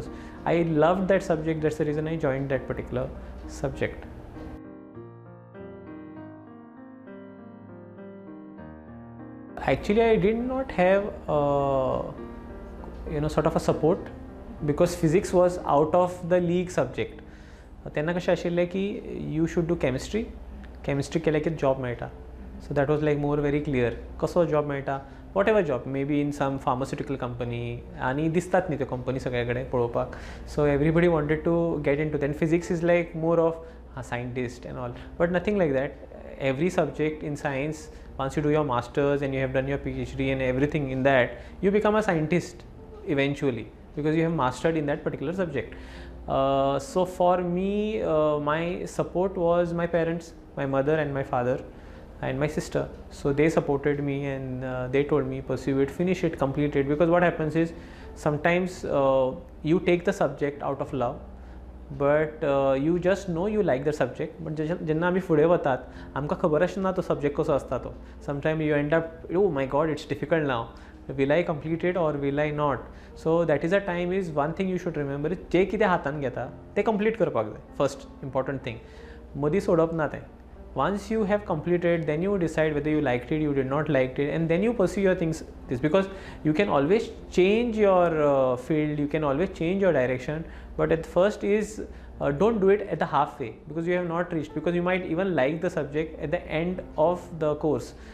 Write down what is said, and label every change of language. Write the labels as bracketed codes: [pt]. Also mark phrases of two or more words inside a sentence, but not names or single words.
[en] I loved that subject, that's the reason I joined that particular subject. Actually, I did not have sort of a support, because physics was out of the league subject. [kok] त्यांना कशें आशिल्लें की [en] you should do chemistry [kok] केलें की job मेळटा. [en] So that was like more very clear. [kok] कसो job मेळटा, [en] whatever job, maybe in some pharmaceutical company, [kok] आणि दिसतात न्ही त्यो कंपनी सगळे कडेन पळोवपाक. [en] So everybody wanted to get into. Then physics is like more of a scientist and all, but nothing like that. Every subject in science, once you do your masters and you have done your PhD and everything in that, you become a scientist eventually, because you have mastered in that particular subject. So for me, my support was my parents, my mother and my father and my sister. So they supported me, and they told me pursue it, finish it, complete it, because what happens is sometimes you take the subject out of love, but you just know you like the subject, but [kok] जेन्ना आमी फुडें वतात आमकां खबर आसना तो सब्जेक्ट कसो आसता तो. [en] Sometimes you end up, oh my god, it's difficult now, will I complete it or will I not? So that is a time, is one thing you should remember, [kok] जे कितें हातान घेता तें कंप्लीट करपाक जाय. [en] first important thing, [kok] मदीं सोडप ना तें. [en] Once you have completed, then you decide whether you liked it, you did not like it, and then you pursue your things. This because you can always change your field, you can always change your direction, but at first is don't do it at the halfway, because you have not reached, because you might even like the subject at the end of the course.